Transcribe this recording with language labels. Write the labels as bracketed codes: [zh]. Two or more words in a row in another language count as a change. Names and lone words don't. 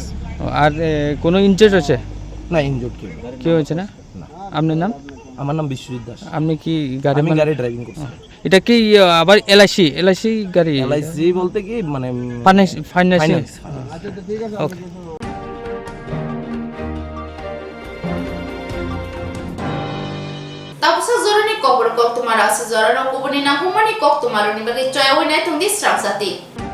[bn] আর কোনো ইনজুর্ড হয়েছে? না, ইনজুর্ড কেউ হয়েছে না। আপনার নাম? আমার নাম বিশ্বজিৎ দাস। আপনি কি গাড়ি? আমি গাড়ি ড্রাইভিং করছি। এটা কি আবার এলআইসি গাড়ি? এলআইসি বলতে কি মানে ফাইন্যান্স। ওকে। [trp] tapsa zorani kobor kok tumara se zorano kubuni na humani kok tumaro ni bagi choy hoinai tungdi strang sati